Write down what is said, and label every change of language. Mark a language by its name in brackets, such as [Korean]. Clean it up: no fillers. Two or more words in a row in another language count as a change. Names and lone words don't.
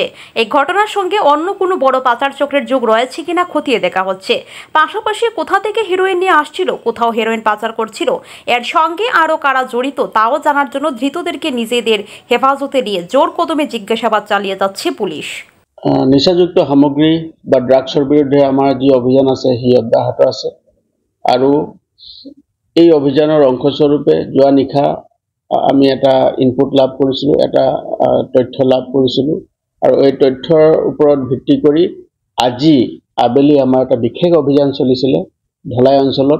[Bangla] এই ঘটনার সঙ্গে অন্য কোনো বড় পাচার চক্রের যোগ রয়েছে কিনা খতিয়ে দেখা হচ্ছে। পাশাপাশি কোথা থেকে হেরোইন নিয়ে আসছিল, কোথাও হেরোইন পাচার করছিল, এর সঙ্গে আরও কারা জড়িত তাও জানার জন্য ধৃতদেরকে নিজেদের হেফাজতে নিয়ে জোর কদমে জিজ্ঞাসাবাদ চালিয়ে যাচ্ছে পুলিশ। [Assamese] নিচাযুক্ত সামগ্ৰী বা ড্ৰাগছৰ বিৰুদ্ধে আমাৰ যি অভিযান আছে সি অব্যাহত আছে আৰু এই অভিযানৰ অংশস্বৰূপে যোৱা নিশা আমি এটা ইনপুট লাভ কৰিছিলোঁ, এটা তথ্য লাভ কৰিছিলোঁ আৰু এই তথ্যৰ ওপৰত ভিত্তি কৰি আজি আবেলি আমাৰ এটা বিশেষ অভিযান চলিছিলে ধলাই অঞ্চলত।